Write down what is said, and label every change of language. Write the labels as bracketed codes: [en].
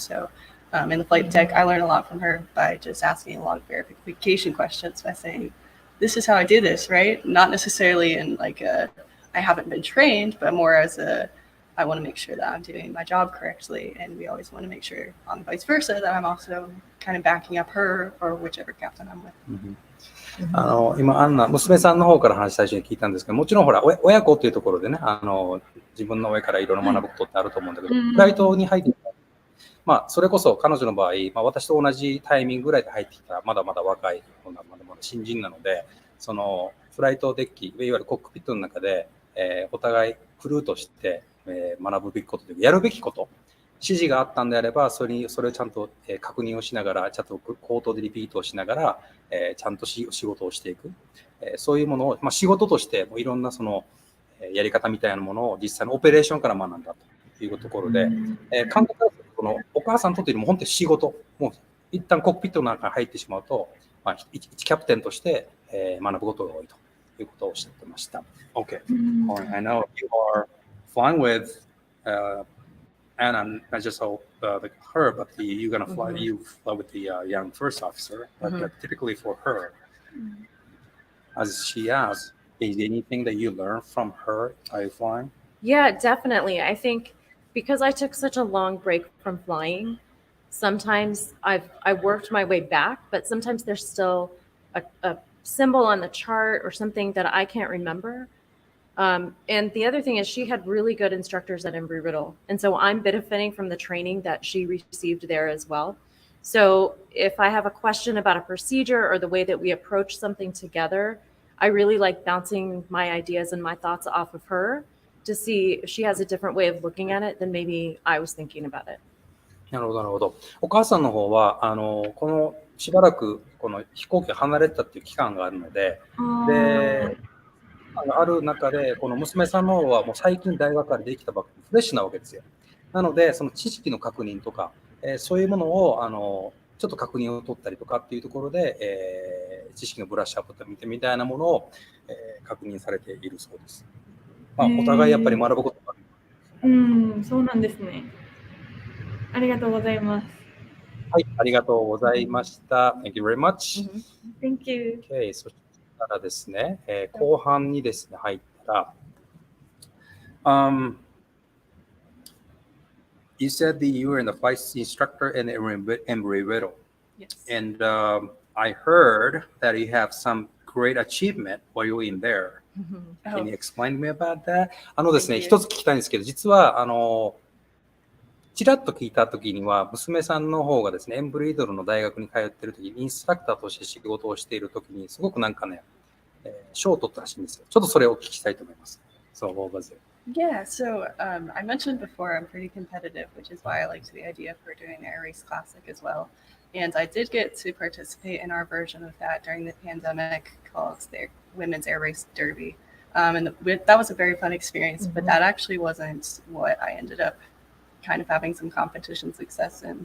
[en] So in the flight deck, I learned a lot from her by just asking a lot of verification questions by saying, this is how I do this, right? Not necessarily in like I haven't been trained, but more as I want to make sure that I'm doing my job correctly. And we always want to make sure on vice versa that I'm also kind of backing up her or whichever captain I'm with. [ja] 今、アンナ、娘さんの方から話最初に聞いたんですけど、もちろんほら、親子っていうところでね、自分の上からいろいろ学ぶことってあると思うんだけど、フライトに入ってきた、それこそ彼女の場合、私と同じタイミングぐらいで入ってきた、まだまだ若い、まだまだ新人なので、そのフライトデッキ、いわゆるコックピットの中で、お互いクルーとして、学ぶべきことというか、やるべきこと、指示があったんであれば、それをちゃんと確認をしながら、ちゃんと口頭でリピートをしながら、ちゃんと仕事をしていく。そういうものを、仕事としてもいろんなそのやり方みたいなものを実際のオペレーションから学んだというところで、感覚はこのお母さんにとっても本当に仕事、もう一旦コックピットの中に入ってしまうと、一キャプテンとして学ぶことが多いということをおっしゃってました。 [en] Okay. I know you are flying with Anna, not just her, but you're gonna fly. You fly with the young first officer, but typically for her, as she asks, is anything that you learn from her by flying? Yeah, definitely. I think because I took such a long break from flying, sometimes I worked my way back, but sometimes there's still a symbol on the chart or something that I can't remember. And the other thing is she had really good instructors at Embry-Riddle. And so I'm benefiting from the training that she received there as well. So if I have a question about a procedure or the way that we approach something together, I really like bouncing my ideas and my thoughts off of her to see if she has a different way of looking at it than maybe I was thinking about it. [ja] なるほど、なるほど。お母さんの方は、このしばらくこの飛行機を離れたっていう期間があるので、ある中で、この娘さんの方はもう最近大学からできたばっかりフレッシュなわけですよ。なので、その知識の確認とか、そういうものをちょっと確認を取ったりとかっていうところで、知識のブラッシュアップみたいなものを、確認されているそうです。お互いやっぱり学ぶことがある。そうなんですね。ありがとうございます。はい、ありがとうございました。 [en] Thank you very much. Thank you. Okay, [ja] そしたらですね、後半にですね、入ったら、 [en] You said that you were in the flight instructor in Embry-Riddle. Yes. And I heard that you have some great achievement while you were in there. Can you Oh, explain to me about that? [ja] ですね、 [en] Thank you. [ja] 一つ聞きたいんですけど、実はちらっと聞いたときには、娘さんの方がですね、エンブリードルの大学に通っているときに、インストラクターとして仕事をしているときに、すごくなんかね、賞を取ったらしいんですよ。ちょっとそれをお聞きしたいと思います。 [en] そう、what was it? yeah. So I mentioned before I'm pretty competitive, which is why I liked the idea for doing the Air Race Classic as well. And I did get to participate in our version of that during the pandemic called the Women's Air Race Derby. That was a very fun experience, but that actually wasn't what I ended up kind of having some competition success in.